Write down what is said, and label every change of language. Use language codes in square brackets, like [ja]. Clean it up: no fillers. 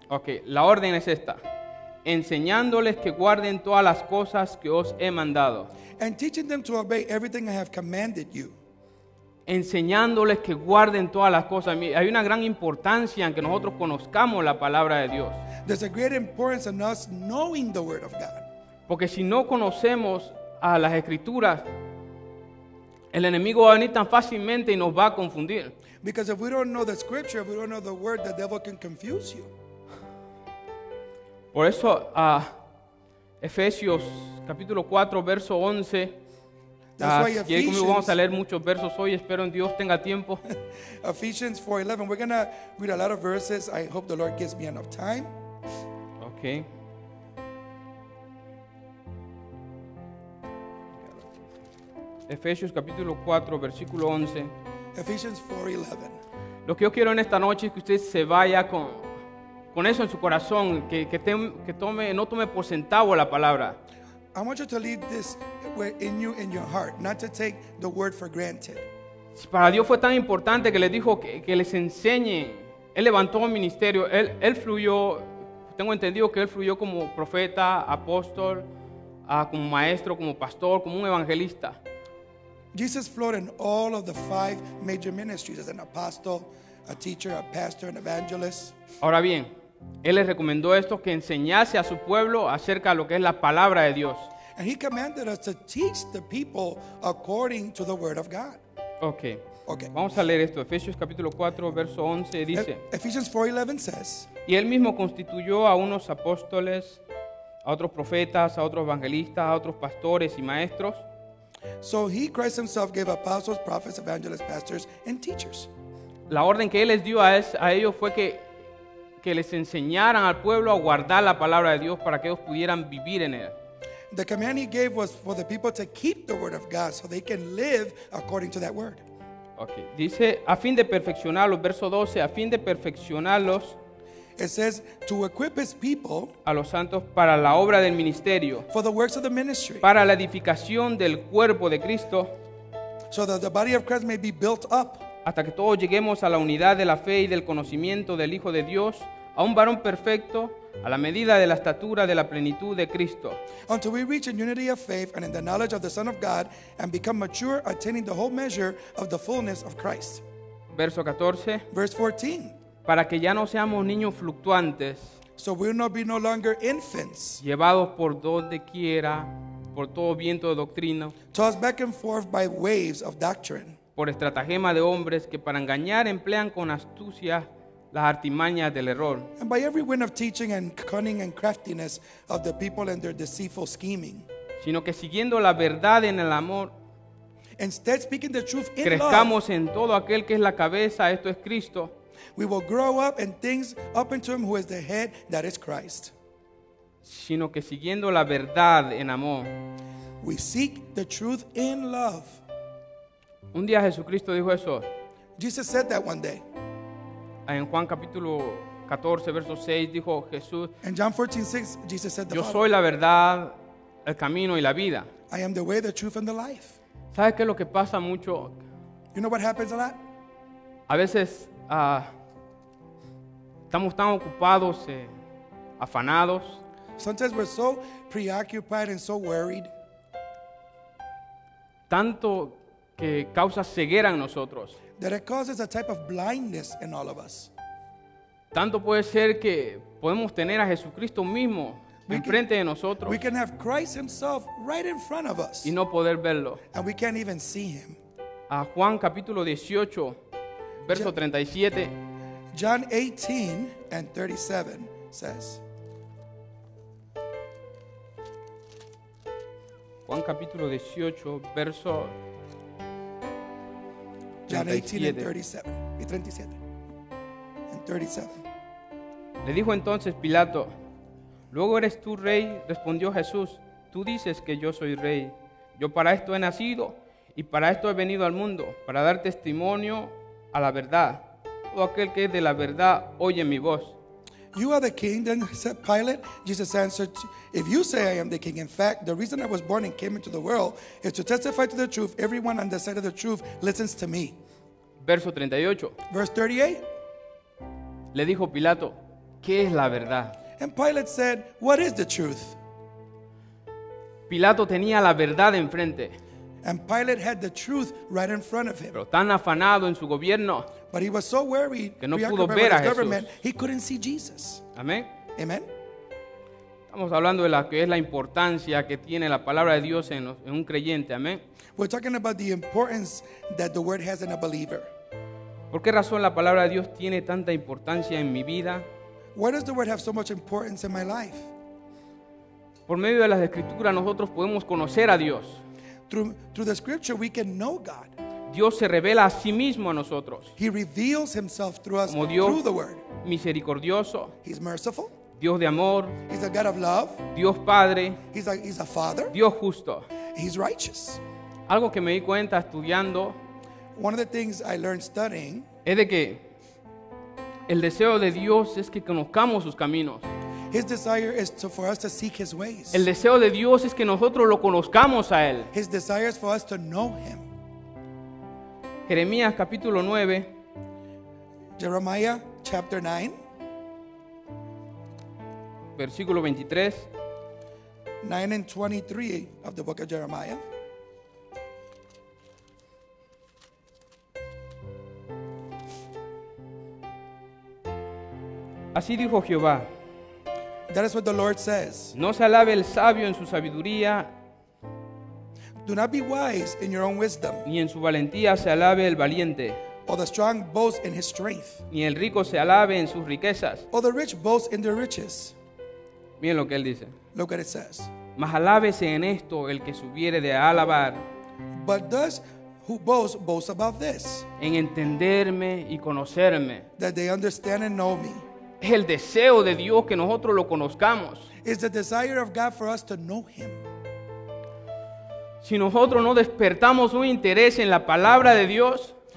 [es] Ok, la orden es esta. Enseñándoles que guarden todas las cosas que os he mandado. [en] And teaching them to obey everything I have commanded you. [es] Enseñándoles que guarden todas las cosas. Hay una gran importancia en que nosotros conozcamos la palabra de Dios. [en] There's a great importance in us knowing the Word of God. [es] Porque si no conocemos a las Escrituras, el enemigo va a venir tan fácilmente y nos va a confundir. [en] Because if we don't know the Scripture, if we don't know the Word, the devil can confuse you. [es] Por eso, Efesios capítulo 4, verso 11. [en] That's why [es] Si quieren conmigo, vamos a [en] Ephesians, [es] leer muchos versos hoy. Espero en Dios tenga tiempo. [en] Ephesians 4:11. We're going to read a lot of verses. I hope the Lord gives me enough time. Ok. [es] Efesios capítulo 4, versículo 11. [en] Ephesians 4:11. [es] Lo que yo quiero en esta noche es que usted se vaya con eso en su corazón, que no tome por centavo la palabra. [en] I want you to leave this in you, in your heart, not to take the Word for granted. [es] Si para Dios fue tan importante que les dijo que les enseñe, Él levantó un ministerio, él fluyó, tengo entendido que Él fluyó como profeta, apóstol, como maestro, como pastor, como un evangelista. [en] Jesus flowed in all of the 5 major ministries as an apostle, a teacher, a pastor, an evangelist. [es] Ahora bien, Él les recomendó esto, que enseñase a su pueblo acerca de lo que es la palabra de Dios. [en] And he commanded us to teach the people according to the Word of God. Ok, Okay. [es] vamos a leer esto. Efesios capítulo 4, verso 11 dice: [en] Ephesians 4:11 says, [es] Y Él mismo constituyó a unos apóstoles, a otros profetas, a otros evangelistas, a otros pastores y maestros, [en] so he, Christ himself, gave apostles, prophets, evangelists, pastors, and teachers. [es] La orden que Él les dio a ellos fue que les enseñaran al pueblo a guardar la palabra de Dios para que ellos pudieran vivir en él. [en] The command he gave was for the people to keep the Word of God so they can live according to that Word. [es] Okay. Dice, a fin de perfeccionarlos, verso 12, a fin de perfeccionarlos [en] It says to equip his people [es] a los santos para la obra del ministerio, [en] for the works of the ministry, [es] para la edificación del cuerpo de Cristo, [en] so that the body of Christ may be built up [es] hasta que todos lleguemos a la unidad de la fe y del conocimiento del Hijo de Dios, a un varón perfecto, a la medida de la estatura de la plenitud de Cristo, [en] until we reach in unity of faith and in the knowledge of the Son of God and become mature, attaining the whole measure of the fullness of Christ. [es] verso 14, [en] Verse 14. [es] para que ya no seamos niños fluctuantes, [en] So we'll not be no longer infants, [es] llevados por donde quiera, por todo viento de doctrina, [en] tossed back and forth by waves of doctrine, [es] por estratagema de hombres que para engañar emplean con astucia las artimañas del error, [en] and by every wind of teaching and cunning and craftiness of the people and their deceitful scheming. [es] sino que siguiendo la verdad en el amor, [en] Instead, speaking the truth in love, [es] crezcamos en todo aquel que es la cabeza, esto es Cristo, [en] we will grow up in things up into him who is the head, that is Christ. [es] sino que siguiendo la verdad en amor. [en] We seek the truth in love. [es] Un día Jesucristo dijo eso [en] Jesus said that one day. [es] en Juan capítulo 14, verso 6, dijo Jesús, [en] In John 14:6, Jesus said the [es] yo [en] following, [es] soy la verdad, el camino y la vida. [en] I am the way, the truth, and the life. [es] ¿Sabes qué es lo que pasa mucho? [en] You know what happens a lot? [es] A veces estamos tan ocupados, afanados, [en] Sometimes we're so preoccupied and so worried, [es] tanto que causa ceguera en nosotros. [en] that it causes a type of blindness in all of us. [es] Tanto puede ser que podemos tener a Jesucristo mismo [en] We can- [es] enfrente de nosotros [en] We can have Christ himself right in front of us, [es] y no poder verlo. [en] and we can't even see him. [es] A Juan capítulo 18, verso 37, [en] John 18 and 37 says, [es] Juan capítulo 18, verso [en] John 18 and 37. 37. Y 37. And 37. [es] Le dijo entonces Pilato, ¿luego eres tú rey? Respondió Jesús, tú dices que yo soy rey. Yo para esto he nacido y para esto he venido al mundo, para dar testimonio a la verdad. Todo aquel que es de la verdad oye mi voz. [en] You are the king, then said Pilate. Jesus answered, if you say I am the king, in fact, the reason I was born and came into the world is to testify to the truth. Everyone on the side of the truth listens to me. [es] Verso 38. [en] Verse 38. [es] Le dijo Pilato, ¿qué es la verdad? [en] And Pilate said, what is the truth? [es] Pilato tenía la verdad enfrente, [en] And Pilate had the truth right in front of him. [es] pero tan afanado en su gobierno. [en] But he was so worried, [es] Que no pudo [en] preoccupied [es] ver [en] with [es] a [en] his [es] Jesús. [en] government, he couldn't see Jesus. [es] Amén. [en] Amen? [es] Estamos hablando de la que es la importancia que tiene la palabra de Dios en un creyente. Amén. [en] We're talking about the importance that the word has in a believer. [es] ¿Por qué razón la palabra de Dios tiene tanta importancia en mi vida? [en] Why does the word have so much importance in my life? [es] Por medio de las escrituras nosotros podemos conocer a Dios. [en] Through the scripture, we can know God. [es] Dios se revela a sí mismo a nosotros. [en] He reveals himself through us [es] Como Dios [en] through the word. [es] misericordioso, [en] He's merciful. [es] Dios de amor, [en] He's a God of love. [es] Dios Padre, [en] He's a father. [es] Dios justo. [en] He's righteous. [es] Algo que me di cuenta estudiando [en] One of the things I learned studying [es] es de que el deseo de Dios es que conozcamos sus caminos. [en] His desire is for us to seek his ways. [es] El deseo de Dios es que nosotros lo conozcamos a Él. [en] His desire is for us to know him. [es] Jeremías capítulo 9, [en] Jeremiah chapter 9, [es] versículo 23. [en] 9 and 23 of the book of Jeremiah. [es] Así dijo Jehová, [en] That is what the Lord says. [es] no se alabe el sabio en su sabiduría, [en] Do not be wise in your own wisdom, [es] ni en su valentía se alabe el valiente, [en] or the strong boast in his strength, [es] ni el rico se alabe en sus riquezas. [en] or the rich boast in their riches. [es] Miren lo que él dice. [en] Look what it says. [es] Mas alábese en esto el que subiere de alabar, [en] But those who boast about this, [es] en entenderme y conocerme. [en] that they understand and know me. [es] Es el deseo de Dios que nosotros lo conozcamos. [en] It's the desire of God for us to know him. [es] Si nosotros no despertamos un interés en la palabra de Dios,